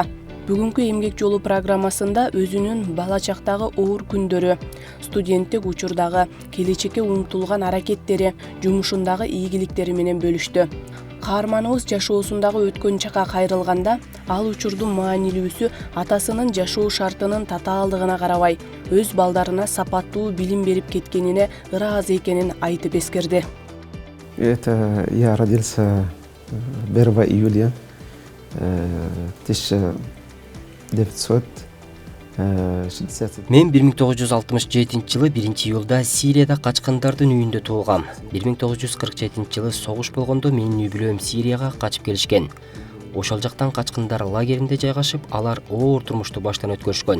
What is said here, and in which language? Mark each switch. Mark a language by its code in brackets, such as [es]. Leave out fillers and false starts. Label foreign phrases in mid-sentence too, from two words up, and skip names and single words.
[ky] Бүгүнкү эмгек жолу программасында өзүнүн бала чактагы оор күндөрү, студенттик учурдагы келечекке умтулган аракеттери, жумушундагы ийгиликтери менен бөлүштү. Каарманыбыз жашоосундагы өткөн чакка кайрылганда, ал учурдун маанилүүсү атасынын жашоо шартынын татаалдыгына карабай, өз балдарына сапаттуу билим берип кеткенине ыраазы экенин айтып эскерди. [ru] Я родился 1 июля 1960. [ky] Мен 1967 жылы 1 июлда Сирияда качкандардын үйүндө туулгам. 1947 жылы согуш болгондо менин үй-бүлөм Сирияга качып келишкен. Ошол жактан качкындар лагеринде жайгашып, алар оор турмушту баштан өткөрүшкөн.